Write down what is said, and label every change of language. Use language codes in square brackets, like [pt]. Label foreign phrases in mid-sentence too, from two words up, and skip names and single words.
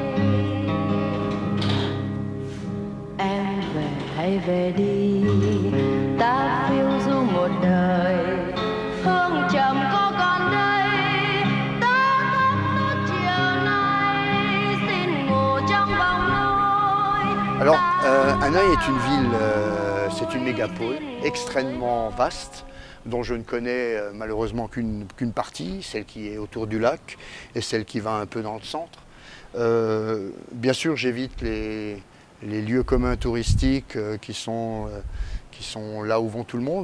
[vi] Em về hãy về đi, ta phiêu du một đời, hương trầm có còn đây, ta thắp nốt chiều nay, xin ngủ trong vòng nôi. [fr] Alors, Hanoï est une ville, c'est une mégapole extrêmement vaste, dont je ne connais malheureusement qu'une partie, celle qui est autour du lac et celle qui va un peu dans le centre. Bien sûr, j'évite les lieux communs touristiques qui sont là où vont tout le monde.